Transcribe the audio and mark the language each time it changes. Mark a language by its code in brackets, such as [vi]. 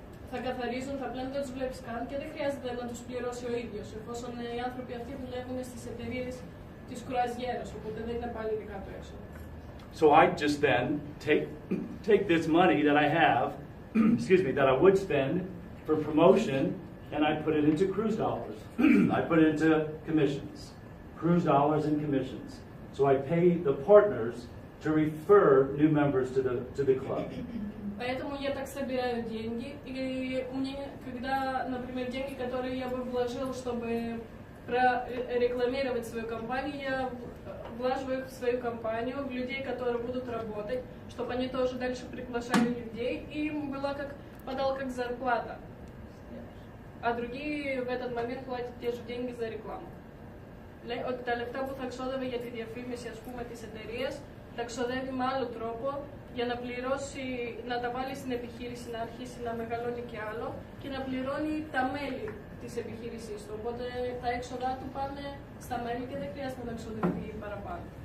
[el] Θα καθαρίζουν, θα πλένουν, δεν τους βλέπεις καν και δεν χρειάζεται να τους πληρώσει ο ίδιος, εφόσον οι άνθρωποι αυτοί δουλεύουν στις εταιρείες της κρουαζιέρας, οπότε δεν είναι πάλι δικά του έξοδα. [en] So I just then take this money that I have, excuse me, that I would spend for promotion, and I put it into cruise dollars. I put it into commissions, cruise dollars and commissions. So I pay the partners to refer new members to the club. [ru] Поэтому я так собираю деньги, и мне, когда, например, деньги, которые я бы вложил, чтобы прорекламировать свою компанию, я влаживаю их в свою компанию, в людей, которые будут работать, чтобы они тоже дальше приглашали людей, и им была как зарплата. А другие в этот момент платят те же деньги за рекламу. [el] Ότι τα λεφτά που θα ξόδευε για τη διαφήμιση, ας πούμε, της εταιρείας, τα ξοδεύει με άλλο τρόπο για να πληρώσει, να τα βάλει στην επιχείρηση, να αρχίσει να μεγαλώνει και άλλο και να πληρώνει τα μέλη της επιχείρησής του. Οπότε τα έξοδά του πάνε στα μέλη και δεν χρειάζεται να ξοδευτεί παραπάνω.